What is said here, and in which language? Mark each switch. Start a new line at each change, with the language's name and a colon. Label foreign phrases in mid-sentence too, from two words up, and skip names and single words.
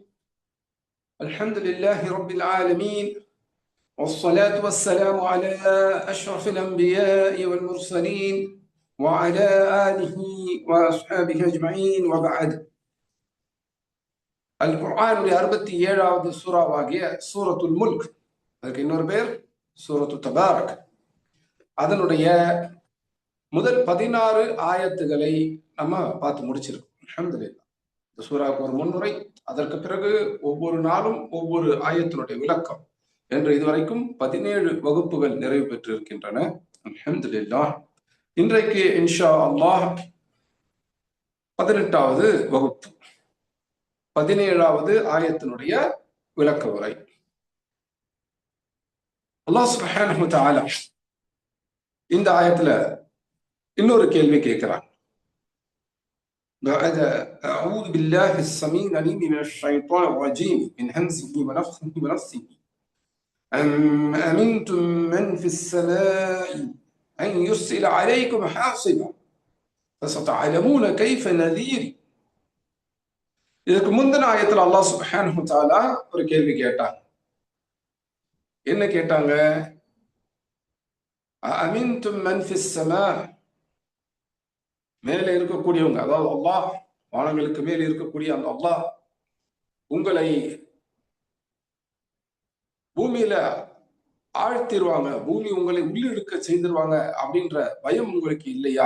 Arabic: الحمد لله رب العالمين، والصلاة والسلام على أشرف الأنبياء والمرسلين وعلى آله وأصحابه أجمعين وبعد.
Tamil: القرآن ل67வது சூறாவாகிய சூரத்துல் முல்க், அதுக்கு இன்னொரு பேர் சூரத்து தபாரக். அதனுடைய முதல் 16 ஆயத்துகளை நம்ம பார்த்து முடிச்சிருக்கோம். அல்ஹம்துலில்லாஹ். இந்த சூறாவுக்கு ஒரு முன்னுரை, அதற்கு பிறகு ஒவ்வொரு நாளும் ஒவ்வொரு ஆயத்தினுடைய விளக்கம் என்று இதுவரைக்கும் 17 வகுப்புகள் நிறைவு பெற்றிருக்கின்றன. அல்ஹம்துலில்லாஹ். இன்றைக்கு
Arabic: إن شاء الله
Tamil: 18வது வகுப்பு, 17வது ஆயத்தினுடைய விளக்க உரை. அல்லாஹ்
Arabic: سبحانه و تعالى
Tamil: இந்த ஆயத்துல இன்னொரு கேள்வி கேட்கிறான்.
Arabic: أعوذ بالله السميع العليم من الشيطان الرجيم من همزه ونفخه ونفثه أمنتم من في السماء أن يرسل عليكم حاصبا فستعلمون كيف نذير.
Tamil: இதுக்கு முந்தின ஆயத்துல அல்லாஹ்
Arabic: سبحانه و تعالى
Tamil: ஒரு கேள்வி கேட்டாங்க. என்ன கேட்டாங்க?
Arabic: أأمنتم من في السماء,
Tamil: மேலே இருக்கக்கூடியவங்க, அதாவது அல்லாஹ், வானங்களுக்கு மேல் இருக்கக்கூடிய அந்த அல்லாஹ் உங்களை பூமியில ஆழ்த்திடுவாங்க, பூமி உங்களை உள்ளிழுக்க செய்திருவாங்க அப்படின்ற பயம் உங்களுக்கு இல்லையா?